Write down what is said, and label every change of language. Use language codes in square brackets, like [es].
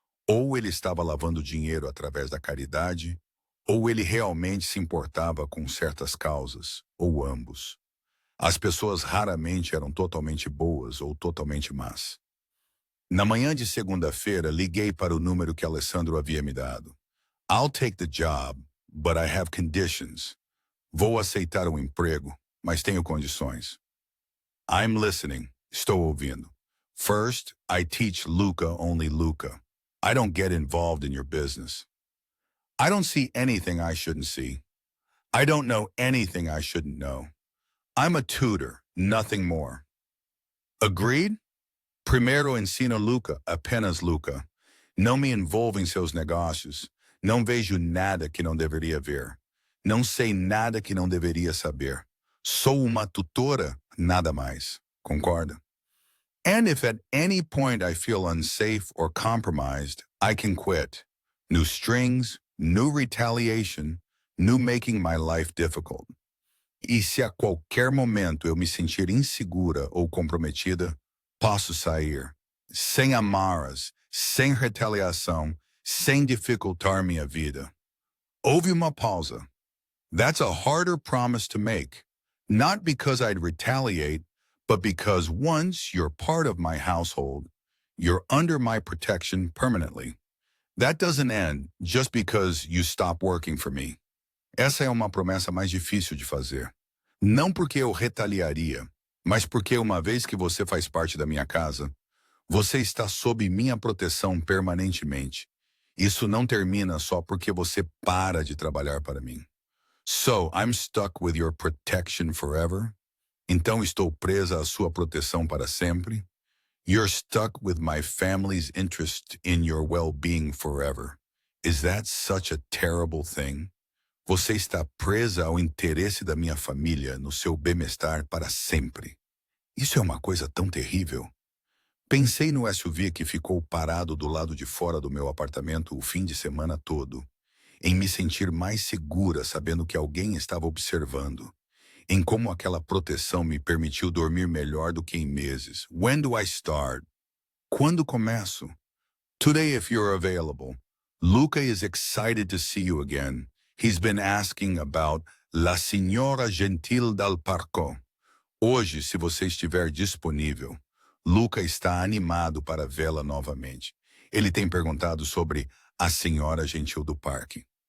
[pt] Ou ele estava lavando dinheiro através da caridade, ou ele realmente se importava com certas causas, ou ambos. As pessoas raramente eram totalmente boas ou totalmente más. Na manhã de segunda-feira, liguei para o número que Alessandro havia me dado. [en] I'll take the job, but I have conditions. [pt] Vou aceitar o emprego, mas tenho condições. [en] I'm listening. [pt] Estou ouvindo. [en] First, I teach Luca only Luca. I don't get involved in your business. I don't see anything I shouldn't see. I don't know anything I shouldn't know. I'm a tutor, nothing more. Agreed? [pt] Primeiro ensino Luca, apenas Luca. Não me envolvo em seus negócios. Não vejo nada que não deveria ver. Não sei nada que não deveria saber. Sou uma tutora, nada mais. Concorda? [en] And if at any point I feel unsafe or compromised, I can quit. New strings, new retaliation, new making my life difficult. [pt] E se a qualquer momento eu me sentir insegura ou comprometida, posso sair. Sem amarras, sem retaliação, sem dificultar minha vida. Houve uma pausa. [en] That's a harder promise to make. Not because I'd retaliate, but because once you're part of my household, you're under my protection permanently. That doesn't end just because you stop working for me. [pt] Essa é uma promessa mais difícil de fazer. Não porque eu retaliaria, mas porque uma vez que você faz parte da minha casa, você está sob minha proteção permanentemente. Isso não termina só porque você para de trabalhar para mim. [en] So, I'm stuck with your protection forever? [pt] Então estou presa à sua proteção para sempre? [en] You're stuck with my family's interest in your well-being forever. Is that such a terrible thing? [pt] Você está presa ao interesse da minha família no seu bem-estar para sempre. Isso é uma coisa tão terrível. Pensei no SUV que ficou parado do lado de fora do meu apartamento o fim de semana todo, em me sentir mais segura sabendo que alguém estava observando, em como aquela proteção me permitiu dormir melhor do que em meses. [en] When do I start? [pt] Quando começo? [en] Today if you're available. Luca is excited to see you again. He's been asking about [it] La Signora Gentil dal Parco. [pt] Hoje, se você estiver disponível, Luca está animado para vê-la novamente. Ele tem perguntado sobre a Senhora Gentil do Parque.